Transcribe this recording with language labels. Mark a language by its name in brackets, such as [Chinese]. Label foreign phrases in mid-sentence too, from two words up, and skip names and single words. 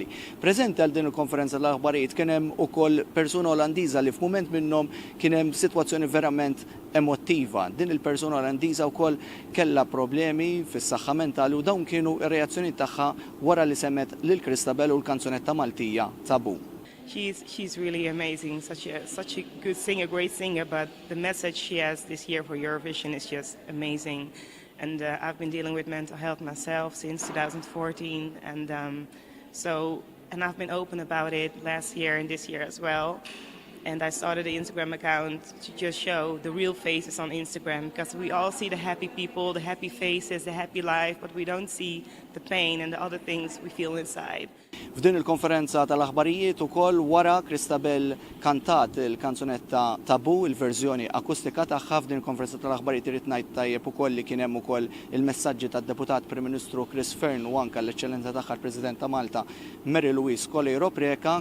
[Maltese] Preżenti għal din il-konferenza tal-aħbarijiet kien hemm ukoll persuna Olandiża li f'mument minnhom kien hemm sitwazzjoni verament emottiva. Din il-persuna Olandiża wkoll kellha problemi fis-saħħa mentali u dawn kienu r-reazzjoni tagħha wara li semmet lil Christabelle u l-kanzunetta Maltija Tabu. [English] She's really amazing, such a good singer, great singer, but the message she has this year for Eurovision is just amazing. And I've been dealing with mental health myself since 2014, and I've been open about it last year and this year as well. And I started the Instagram account to just show the real faces on Instagram, because we all see the happy people, the happy faces, the happy life, but we don't see the pain and the other things we feel inside. [Maltese] F'din il-konferenza tal-aħbarijiet ukoll wara Christabelle kantat il-kanzunetta Tabu, il-verżjoni akustika tagħha. F'din il-konferenza tal-aħbarijiet irid ngħid tajjeb ukoll li kien hemm ukoll il-messaġġi tad-Deputat Prim Ministru Chris Fern u anke l-Eċċellenza tagħha l-President ta' Malta Mary Louise Colejro Preka.